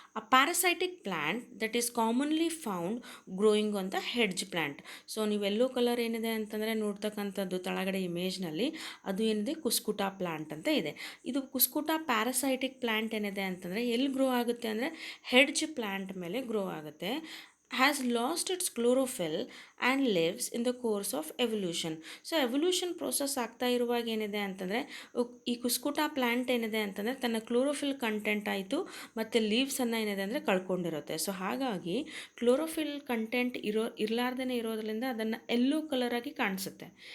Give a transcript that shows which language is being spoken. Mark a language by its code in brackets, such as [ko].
[en] A parasitic plant that is commonly found growing on the hedge plant. [kn] So ನೀವು yellow colour ಏನಿದೆ ಅಂತಂದರೆ ನೋಡ್ತಕ್ಕಂಥದ್ದು ತಳಗಡೆ ಇಮೇಜ್ನಲ್ಲಿ ಅದು ಏನಿದೆ ಕುಸ್ಕುಟ ಪ್ಲ್ಯಾಂಟ್ ಅಂತ ಇದೆ. ಇದು ಕುಸ್ಕುಟ ಪ್ಯಾರಾಸೈಟಿಕ್ ಪ್ಲ್ಯಾಂಟ್ ಏನಿದೆ ಅಂತಂದರೆ ಎಲ್ಲಿ ಗ್ರೋ ಆಗುತ್ತೆ ಅಂದರೆ ಹೆಡ್ಜ್ ಪ್ಲ್ಯಾಂಟ್ ಮೇಲೆ ಗ್ರೋ ಆಗುತ್ತೆ. [en] has lost its chlorophyll and lives in the course of evolution. [kn] So evolution process ಆಗ್ತಾ ಇರುವಾಗ ಏನಿದೆ ಅಂತಂದರೆ ಈ ಕುಸ್ಕುಟ ಪ್ಲ್ಯಾಂಟ್ ಏನಿದೆ ಅಂತಂದರೆ ತನ್ನ ಕ್ಲೋರೋಫಿಲ್ ಕಂಟೆಂಟ್ ಆಯಿತು ಮತ್ತು ಲೀವ್ಸನ್ನು ಏನಿದೆ ಅಂದರೆ ಕಳ್ಕೊಂಡಿರುತ್ತೆ. ಸೊ ಹಾಗಾಗಿ ಕ್ಲೋರೋಫಿಲ್ ಕಂಟೆಂಟ್ ಇರಲಾರ್ದೇ ಇರೋದ್ರಿಂದ ಅದನ್ನು ಯೆಲ್ಲೋ ಕಲರಾಗಿ ಕಾಣಿಸುತ್ತೆ.